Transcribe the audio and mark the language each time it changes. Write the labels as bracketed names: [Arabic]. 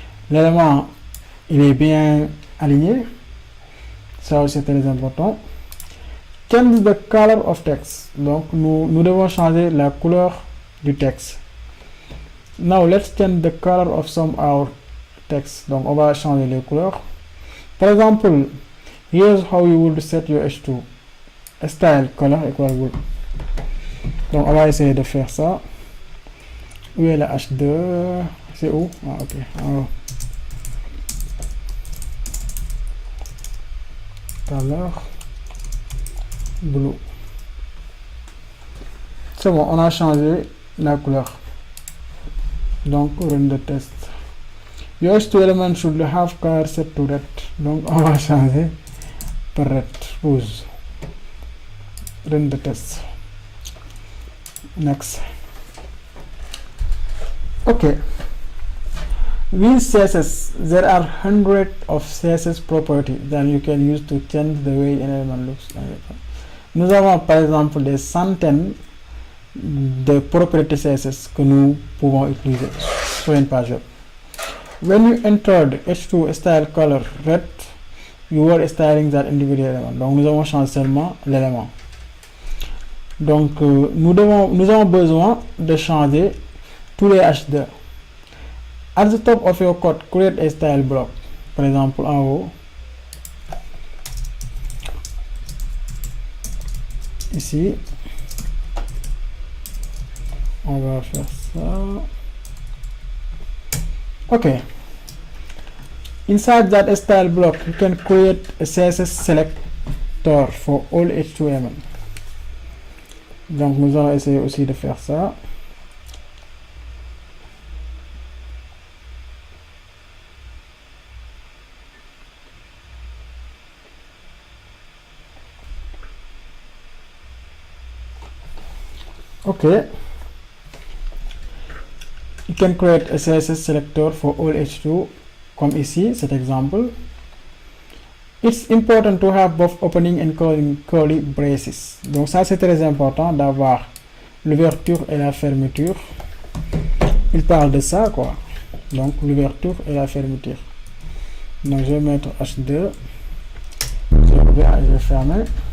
[French] L'élément il est bien aligné. Ça aussi c'est très important. [English] Change the color of text. [French] Donc nous devons changer la couleur du texte. [English] Now let's change the color of some our text. [French] Donc on va changer les couleurs. Par exemple, [English] here's how you would set your H2. Style color equal would. [French] Donc on va essayer de faire ça. Où est la H2? C'est où? Ah ok. Alors, color blue. C'est bon, on a changé la couleur. [English] Donc run the test. Your H2 element should have color set to red. [French] Donc on va changer par red. [English] Pause. Run the test. Next. Okay. With CSS, there are hundreds of CSS properties that you can use to change the way an element looks. [French] Nous avons par exemple des centaines de propriétés CSS que nous pouvons utiliser sur une page web. [English] When you entered H2 style color red, you were styling that individual element. [French] Donc nous avons changé seulement l'élément. Donc nous avons besoin de changer tous les H2. [English] At the top of your code, create a style block. [French] Par exemple en haut. Ici. On va faire ça. [English] Okay. Inside that style block, you can create a CSS selector for all H2 elements. [French] Donc nous allons essayer aussi de faire ça. [English] Okay. You can create a CSS selector for all H2, [French] comme ici, cet exemple. [English] It's important to have both opening and curly braces. [French] Donc ça c'est très important d'avoir l'ouverture et la fermeture. Il parle de ça quoi. Donc l'ouverture et la fermeture. Donc je vais mettre H2. Je vais fermer.